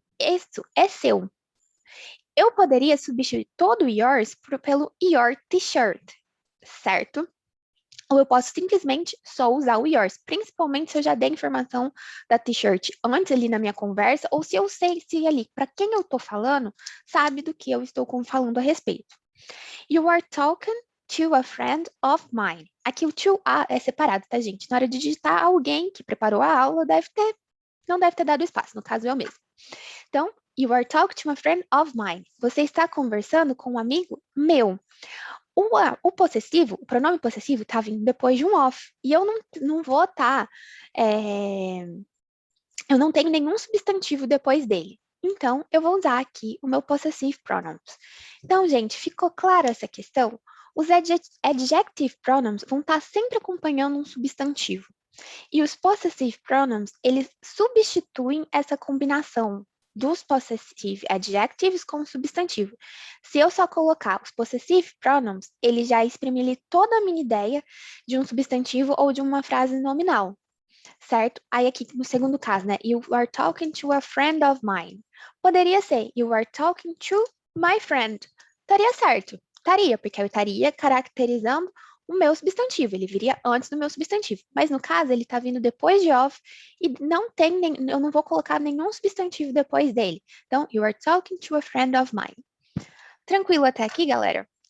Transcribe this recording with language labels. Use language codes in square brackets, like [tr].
[pt] Isso é seu. Eu poderia substituir todo o yours pelo your t-shirt, certo? Ou eu posso simplesmente só usar o yours, principalmente se eu já dei a informação da t-shirt antes ali na minha conversa, ou se eu sei se ali, para quem eu estou falando, sabe do que eu estou falando a respeito. [en] You are talking to a friend of mine. [pt] Aqui o to a é separado, tá, gente? Na hora de digitar, alguém que preparou a aula não deve ter dado espaço, no caso eu mesmo. [en] Então, you are talking to a friend of mine. [pt] Você está conversando com um amigo meu. O possessivo, o pronome possessivo está vindo depois de um of. E eu não vou estar. Eu não tenho nenhum substantivo depois dele. Então, eu vou usar aqui o meu possessive pronouns. Então, gente, ficou clara essa questão? Os adjective pronouns vão estar sempre acompanhando um substantivo. E os possessive pronouns, eles substituem essa combinação dos possessive adjectives com o substantivo. Se eu só colocar os possessive pronouns, ele já exprime toda a minha ideia de um substantivo ou de uma frase nominal, certo? Aí aqui no segundo caso, né? [en] You are talking to a friend of mine. [pt] Poderia ser [en] you are talking to my friend. [pt] Estaria certo? Estaria, porque eu estaria caracterizando o meu substantivo, ele viria antes do meu substantivo. Mas no caso, ele está vindo depois de of e eu não vou colocar nenhum substantivo depois dele. Então, [en] you are talking to a friend of mine. [pt] Tranquilo até aqui, galera?